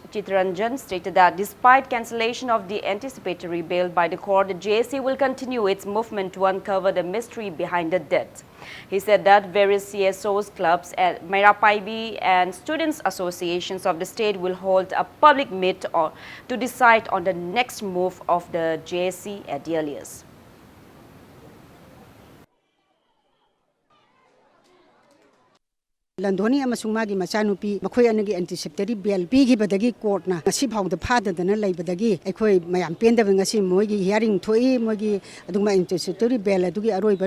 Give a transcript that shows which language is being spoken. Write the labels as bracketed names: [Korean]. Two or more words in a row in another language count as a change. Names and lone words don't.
[English] Chitranjan stated that despite cancellation of the anticipatory bail by the court, the JSC will continue its movement to uncover the mystery behind the death. He said that various CSOs, clubs, Mairapaibi and students associations of the state will hold a public meet to decide on the next move of the JSC at the earliest. [Manipuri] Landhoni amasung magi machanupi makhoi anagi [English] anticipatory bail [Manipuri] pigi badagi court na ngasi phawda phadadana leibadagi aikhoi mayam pendaba ngasi moigi hearing thoi moigi aduma [English] anticipatory bail [Manipuri] adugi aroiba